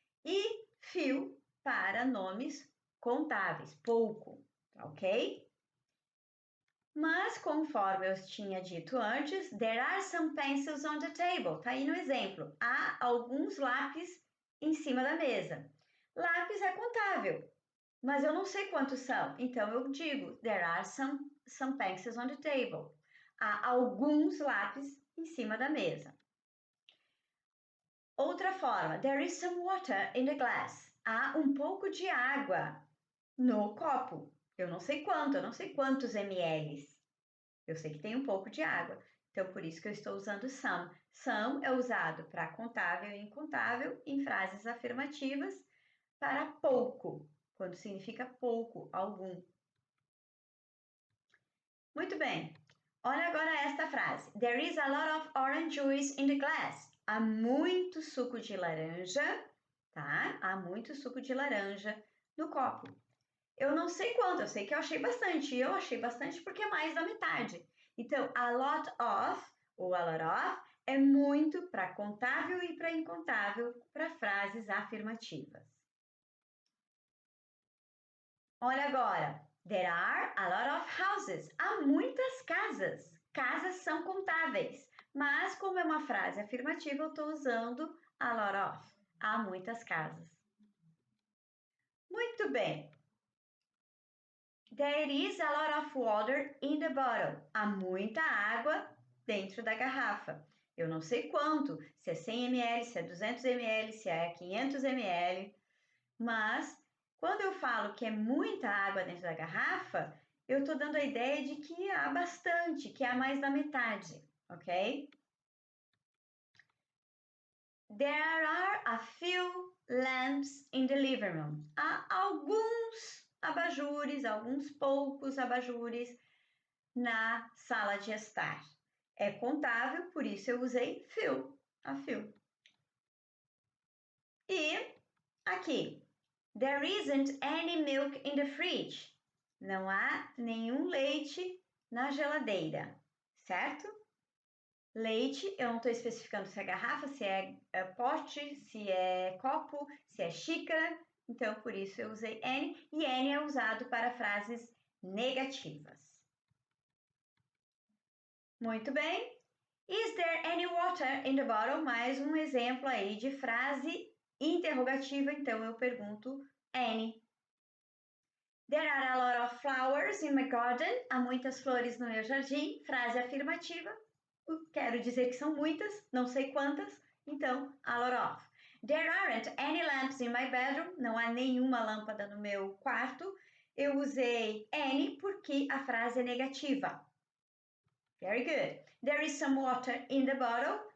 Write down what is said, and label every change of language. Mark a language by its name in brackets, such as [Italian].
[Portuguese] E few para nomes contáveis, pouco, ok? Mas, conforme eu tinha dito antes, [English] there are some pencils on the table. [Portuguese] Tá aí no exemplo. Há alguns lápis em cima da mesa. Lápis é contável, mas eu não sei quantos são. Então, eu digo, [English] there are some pencils on the table. [Portuguese] Há alguns lápis em cima da mesa. Outra forma, [English] there is some water in the glass. [Portuguese] Há um pouco de água no copo. Eu não sei quantos ml. Eu sei que tem um pouco de água. Então, por isso que eu estou usando some. Some é usado para contável e incontável em frases afirmativas para pouco, quando significa pouco, algum. Muito bem. Olha agora esta frase. [English] There is a lot of orange juice in the glass. [Portuguese] Há muito suco de laranja, tá? Há muito suco de laranja no copo. Eu não sei quanto, eu sei que eu achei bastante. Eu achei bastante porque é mais da metade. Então, a lot of, ou a lot of, é muito para contável e para incontável, para frases afirmativas. Olha agora. [English] There are a lot of houses. [Portuguese] Há muitas casas. Casas são contáveis. Mas, como é uma frase afirmativa, eu estou usando a lot of. Há muitas casas. Muito bem. [English] There is a lot of water in the bottle. [Portuguese] Há muita água dentro da garrafa. Eu não sei quanto, se é 100 ml, se é 200 ml, se é 500 ml, mas quando eu falo que é muita água dentro da garrafa, eu estou dando a ideia de que há bastante, que há mais da metade, ok? [English] There are a few lamps in the living room. [Portuguese] Há alguns abajures, alguns poucos abajures na sala de estar. É contável, por isso eu usei few, a few. E aqui, [English] there isn't any milk in the fridge. [Portuguese] Não há nenhum leite na geladeira, certo? Leite, eu não estou especificando se é garrafa, se é pote, se é copo, se é xícara. Então, por isso eu usei N. E N é usado para frases negativas. Muito bem. [English] Is there any water in the bottle? [Portuguese] Mais um exemplo aí de frase interrogativa. Então, eu pergunto N. [English] There are a lot of flowers in my garden. [Portuguese] Há muitas flores no meu jardim. Frase afirmativa. Quero dizer que são muitas, não sei quantas, então a lot of. [English] There aren't any lamps in my bedroom. [Portuguese] Não há nenhuma lâmpada no meu quarto. Eu usei any porque a frase é negativa. [English] Very good. There is some water in the bottle.